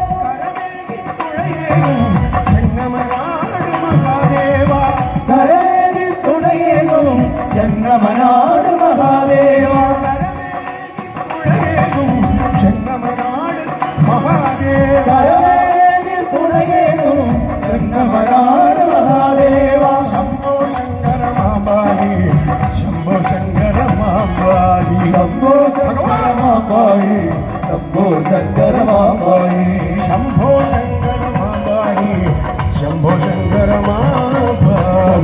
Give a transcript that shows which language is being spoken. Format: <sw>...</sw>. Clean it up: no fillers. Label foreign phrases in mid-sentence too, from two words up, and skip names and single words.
<ml>കരേകി തുണയേകും ജന്മനാട് മഹാദേവ കരേകി തുണയേകും ജന്മനാട് മഹാദേവ</ml> <sa>शंभो शंकर मां पाहि शंभो शंकर मां पाहि शंभो शंकर मां पाहि शंभो शंकर मां पाहि शंभो शंकर मां पाहि शंभो शंकर मां पाहि</sa>